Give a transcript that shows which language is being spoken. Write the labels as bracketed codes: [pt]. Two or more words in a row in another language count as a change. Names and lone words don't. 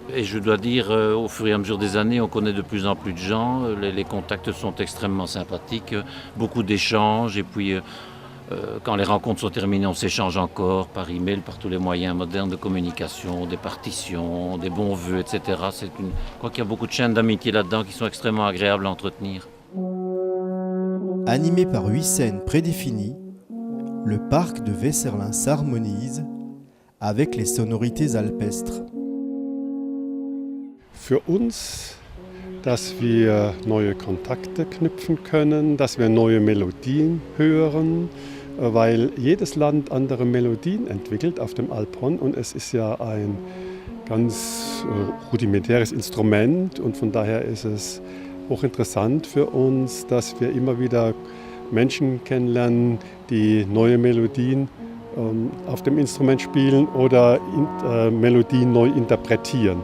[fr] Et je dois dire, au fur et à mesure des années, on connaît de plus en plus de gens, les contacts sont extrêmement sympathiques, beaucoup d'échanges, et puis quand les rencontres sont terminées, on s'échange encore par email, par tous les moyens modernes de communication, des partitions, des bons vœux, etc. Je crois qu'il y a beaucoup de chaînes d'amitié là-dedans qui sont extrêmement agréables à entretenir. Animé par 8 scènes prédéfinies, le parc de Wesseling s'harmonise avec les sonorités alpestres. [de] Für uns, dass wir neue Kontakte knüpfen können, dass wir neue Melodien hören, weil jedes Land andere Melodien entwickelt auf dem Alphorn und es ist ja ein ganz rudimentäres Instrument und von daher ist es hochinteressant für uns, dass wir immer wieder Menschen kennenlernen, die neue Melodien auf dem Instrument spielen oder Melodien neu interpretieren.